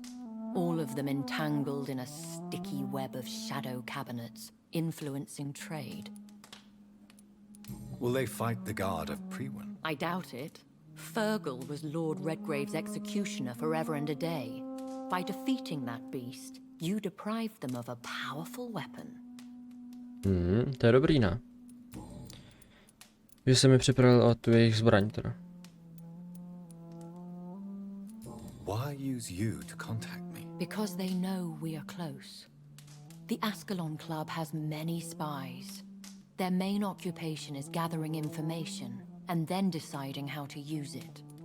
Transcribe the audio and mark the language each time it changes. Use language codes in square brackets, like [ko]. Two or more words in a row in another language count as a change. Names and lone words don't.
[en] All of them entangled in a sticky web of shadow cabinets, influencing trade. Will they fight the guard of Priwen? I doubt it. Fergal was Lord Redgrave's executioner forever and a day. By defeating that beast, you deprived them of a powerful weapon. [cs] To je dobrý, ne? Že se mi připravil o tu jejich zbraň, teda. [en] Why use you to contact me? Because they know we are close. The Ascalon Club has many spies. Their main occupation is gathering information and then deciding how to use it.